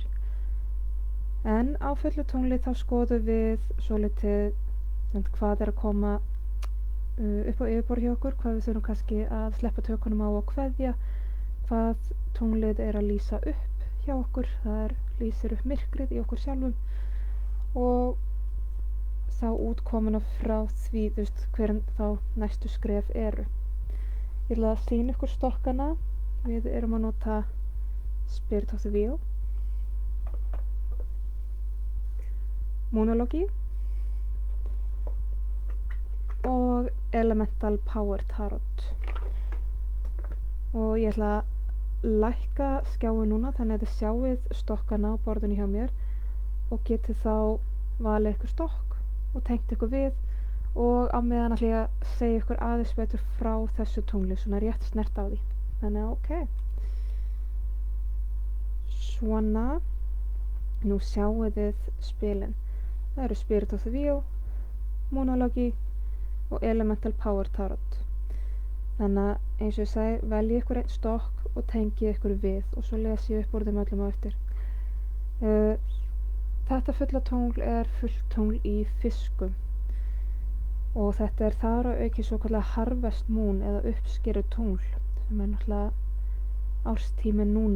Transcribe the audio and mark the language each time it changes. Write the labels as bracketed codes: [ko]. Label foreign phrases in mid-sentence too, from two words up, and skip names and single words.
[is] En á fullu tungli þá skoðum við svolítið hvað er að koma upp á yfirborð hjá okkur, hvað við þurfum kannski að sleppa tökunum á og kveðja, hvað tunglið er að lýsa upp hjá okkur, það lýsir upp myrkrið í okkur sjálfum og þá útkomuna frá því, hver þá næstu skref eru. Ég ætla að sýna ykkur stokkana, við erum að nota Spirit of the Wheel, Moonology og Elemental Power Tarot. Og ég ætla að lækka skjáin núna þannig að þið sjáið stokkana á borðinu hjá mér og getið þá valið ykkur stokk og tengt ykkur við og á meðan ætla ég að segja ykkur aðeins betur frá þessu tungli, svona rétt snert á því. Þannig að ok. Svona, nú sjáið þið spilin. Það eru Spirit of the Wheel, Moonology og Elemental Power Tarot. Þannig að eins og ég segi, veljið ykkur einn stokk og tengið ykkur við og svo les ég upp úr þeim öllum á eftir. Þetta fulla tungl er fullt tungl í Fiskum og þetta er þar að auki svo kallega [en] Harvest Moon [is] eða uppskeru tungl sem er náttúrulega árstíminn núna.